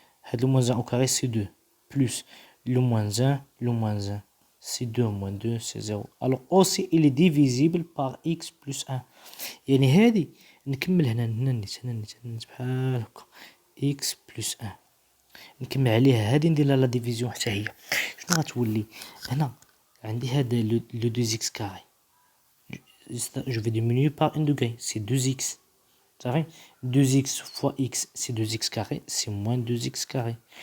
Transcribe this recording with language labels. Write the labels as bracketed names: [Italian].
[French] هاد le moins 1 au carré c'est 2. Plus le moins 1 c'est 2 moins 2 c'est 0. Alors aussi il est divisible par x plus 1. [Arabic] يعني هذه نكمل هنا بحال هكا x plus 1 نكمل عليها هذه ندير لها لا ديفيزيون حتى هي. شنو غتولي هنا؟ عندي هذا [French] le 2x carré. Je vais diminuer par 1 degré, c'est 2x. Ça fait 2x fois x c'est 2x carré, c'est moins 2x carré.